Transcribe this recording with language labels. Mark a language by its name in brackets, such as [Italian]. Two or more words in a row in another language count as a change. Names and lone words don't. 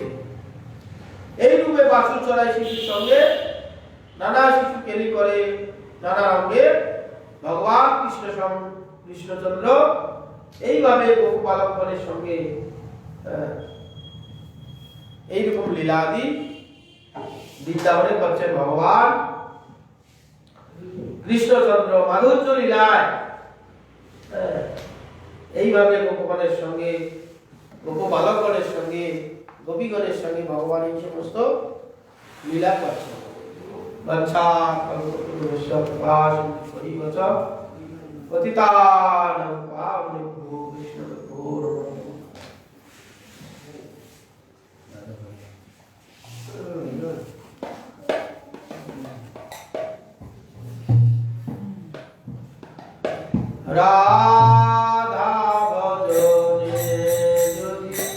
[Bangla] এই রূপে বাছুর চড়াই শিশুর সঙ্গে নানা শিশু কেলি করে নানা রঙে ভগবান কৃষ্ণচন্দ্র এইভাবে গোপবালকগণের সঙ্গে এইরকম লীলাদি বৃন্দাবনে করছেন ভগবান কৃষ্ণচন্দ্র মাধুর্য লীলায়। এইভাবে গোপগণের সঙ্গে, গোপবালকগণের সঙ্গে, গোপীগণের সঙ্গে ভগবান এই সমস্ত লীলা করছেন। [Sanskrit] বাচ্চা পতিতানাং পাবনেভ্যো বৈষ্ণবেভ্যো নমঃ। [Bangla] রাধা ভজনে যদি